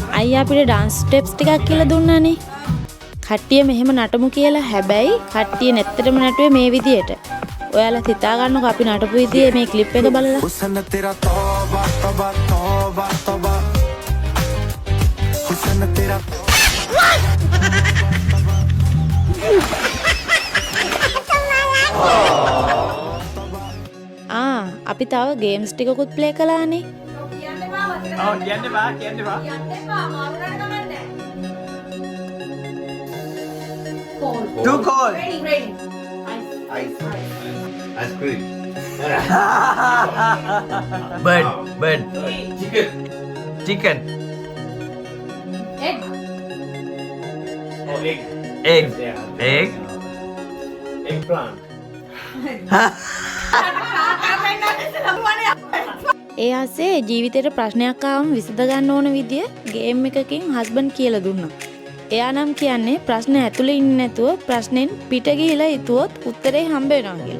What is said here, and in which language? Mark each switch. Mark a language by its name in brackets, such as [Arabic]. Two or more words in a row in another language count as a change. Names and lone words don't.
[Sinhala] අයියා අපිට [English] dance steps [Sinhala] ටිකක් කියලා දුන්නානේ. කට්ටිය මෙහෙම නටමු කියලා. හැබැයි කට්ටිය නැත්තටම නටුවේ මේ විදියට. ඔයාලා හිතා ගන්නකො අපි නටපු විදිහේ මේ ක්ලිප් එක බලලා. [Hindi] हुस्न तेरा तौबा तौबा तौबा तौबा हुस्न तेरा [Sinhala] අපි තව ගේම්ස් ටිකකුත් ප්ලේ කළානේ. [English] Too cold. Ice cream. Bird. Chicken. Egg. [Sinhala] ඒ ආසේ ජීවිතේට ප්‍රශ්නයක් ආවම විසඳ ගන්න ඕන විදිය ගේම් එකකින් හස්බන්ඩ් කියලා දුන්නා. එයා නම් කියන්නේ ප්‍රශ්න ඇතුලේ ඉන්නේ නැතුව ප්‍රශ්නෙන් පිට ගිහිලා හිතුවොත් උත්තරේ හම්බ වෙනවා කියලා.